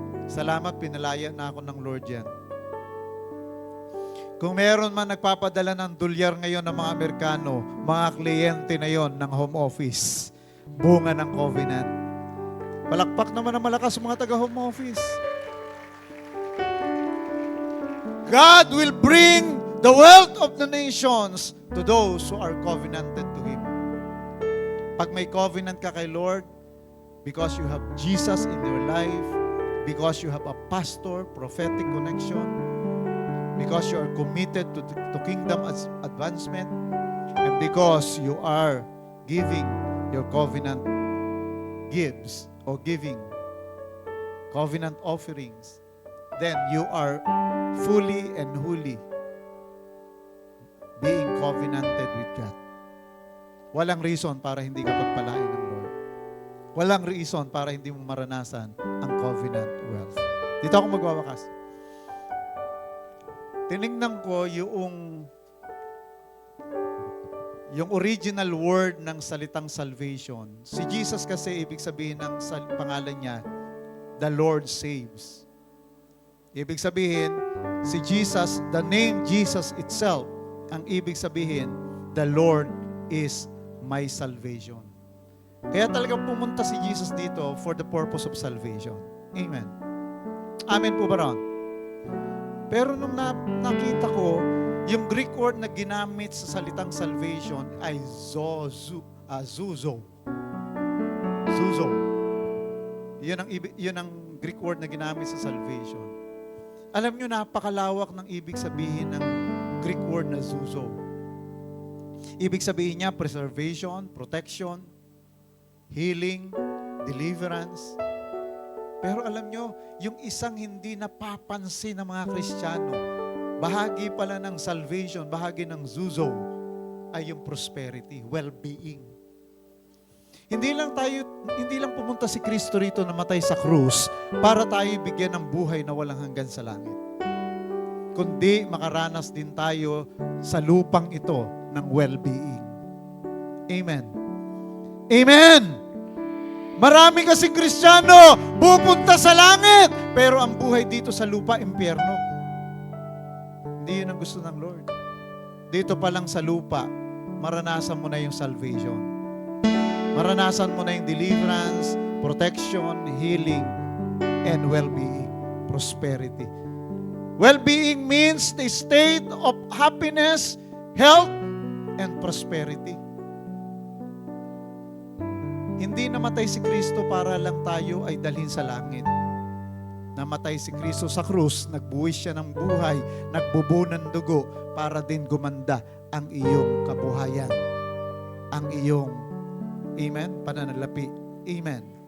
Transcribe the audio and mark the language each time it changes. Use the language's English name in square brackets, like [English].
[Filipino] Salamat, pinalaya na ako ng Lord yan. Kung meron man nagpapadala ng dolyar ngayon ng mga Amerikano, mga kliyente na yon ng home office, bunga ng covenant. Palakpak naman ng malakas sa mga taga-home office. [English] God will bring the wealth of the nations to those who are covenanted to Him. [Filipino] Pag may covenant ka kay Lord, [English] because you have Jesus in your life, because you have a pastor, prophetic connection, because you are committed to kingdom advancement, and because you are giving your covenant gifts or giving covenant offerings, then you are fully and wholly being covenanted with God. [Filipino] Walang reason para hindi ka pagpalain ng Lord. Walang reason para hindi mo maranasan ang covenant wealth. Dito ako magwawakas. Tinignan ko yung original word ng salitang salvation. Si Jesus kasi, ibig sabihin ng pangalan niya, [English] the Lord saves. [Filipino] Ibig sabihin, si Jesus, [English] the name Jesus itself, [Filipino] ang ibig sabihin, [English] the Lord is my salvation. [Filipino] Kaya talagang pumunta si Jesus dito [English] for the purpose of salvation. [Filipino] Amen. Amen po ba ron? Pero nung nakita ko, yung Greek word na ginamit sa salitang salvation ay zuzo. Zuzo. Yun ang Greek word na ginamit sa salvation. Alam nyo, napakalawak ng ibig sabihin ng Greek word na zuzo. Ibig sabihin niya, preservation, protection, healing, deliverance. Pero alam nyo, yung isang hindi napapansin ng mga Kristiyano, bahagi pala ng salvation, bahagi ng zuzo, ay yung prosperity, well-being. Hindi lang pumunta si Kristo rito na matay sa krus para tayo bigyan ng buhay na walang hanggan sa langit. Kundi makaranas din tayo sa lupang ito ng well-being. Amen. Amen! Marami kasing Kristiyano pupunta sa langit, pero ang buhay dito sa lupa, impyerno. Hindi yun ang gusto ng Lord. Dito pa lang sa lupa, maranasan mo na yung salvation. Maranasan mo na yung deliverance, protection, healing, and well-being, prosperity. [English] Well-being means the state of happiness, health, and prosperity. [Filipino] Hindi namatay si Kristo para lang tayo ay dalhin sa langit. Namatay si Kristo sa krus, nagbuwis siya ng buhay, nagbubo ng dugo para din gumanda ang iyong kabuhayan. Ang iyong, amen, pananalapi. Amen.